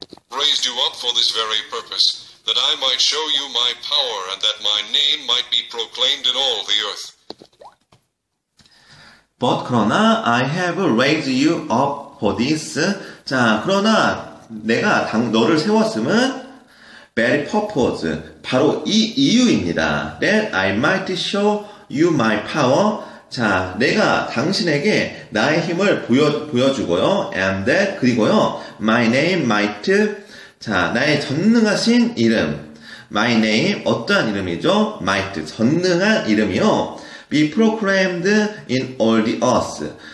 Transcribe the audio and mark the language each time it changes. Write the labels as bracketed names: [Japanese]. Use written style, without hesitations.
[English] Raised you up for this very purpose, that I might show you my power and that my name might be proclaimed in all the earth. But [Korean] 그러나 [English] I have raised you up for this. [Korean] 자, 그러나 내가 너를 세웠음은 [English] very purpose, [Korean] 바로 이 이유입니다. [English] That I might show you my power. [Korean] 자, 내가 당신에게 나의 힘을 보여주고요. [English] And that, [Korean] 그리고요, [English] my name might, [Korean] 자, 나의 전능하신 이름. [English] My name, [Korean] 어떠한 이름이죠? [English] might, [Korean] 전능한 이름이요. [English] be proclaimed in all the earth.